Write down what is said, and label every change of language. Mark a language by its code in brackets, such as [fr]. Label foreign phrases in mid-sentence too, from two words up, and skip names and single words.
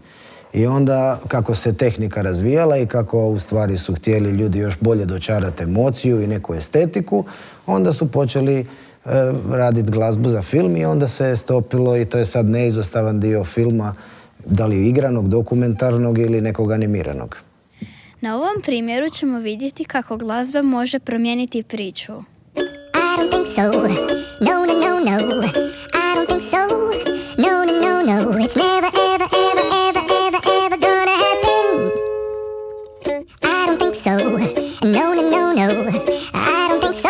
[hr] I onda kako se tehnika razvijala i kako u stvari su htjeli ljudi još bolje dočarati emociju i neku estetiku, onda su počeli raditi glazbu za film i onda se je stopilo i to je sad neizostavan dio filma, da li igranog, dokumentarnog ili nekog animiranog. Na ovom primjeru ćemo vidjeti kako glazba može promijeniti priču. [en] I don't think so. No, no, no, no. I don't think so. No, no, no, no. It's never, ever, ever, ever, ever, ever gonna happen. I don't think so. No, no, no, no. I don't think so.